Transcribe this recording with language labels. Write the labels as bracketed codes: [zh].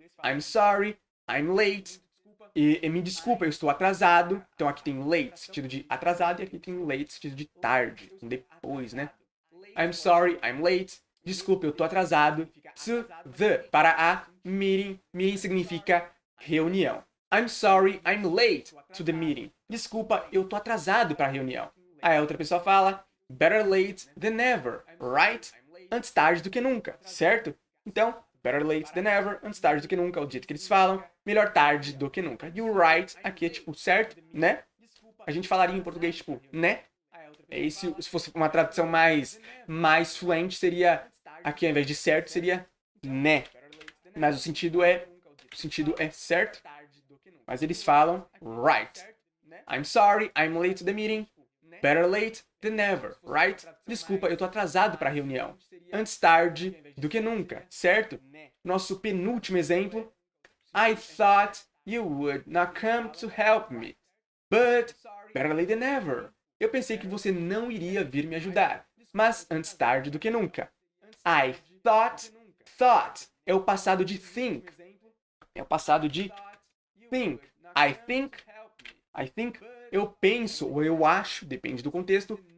[en] I'm sorry, I'm late. [pt] E me desculpa, eu estou atrasado. Então aqui tem late, sentido de atrasado, e aqui tem late, sentido de tarde, depois, né? [en] I'm sorry, I'm late. [pt] Desculpa, eu estou atrasado. [en] To the, [pt] para a meeting. Meeting significa reunião. [en] I'm sorry, I'm late to the meeting. [pt] Desculpa, eu estou atrasado para a reunião. Aí a outra pessoa fala, [en] better late than never, right? [pt] Antes tarde do que nunca, certo? Então, [en] better late than never, [pt] antes tarde do que nunca, é o jeito que eles falam. Melhor tarde do que nunca. E o right aqui é tipo certo, né? A gente falaria em português tipo, né? Se fosse uma tradução mais fluente, seria, aqui ao invés de certo, seria né. Mas o sentido é certo. Mas eles falam right. [en] I'm sorry, I'm late to the meeting. Better late than never, right? [pt] Desculpa, eu tô atrasado para a reunião. Antes tarde do que nunca, certo? Nosso penúltimo exemplo. [en] I thought you would not come to help me. But better late than never. [pt] Eu pensei que você não iria vir me ajudar. Mas antes tarde do que nunca. [en] I thought [pt] é o passado de think. É o passado de think. [en] I think, [pt] eu penso, ou eu acho, depende do contexto.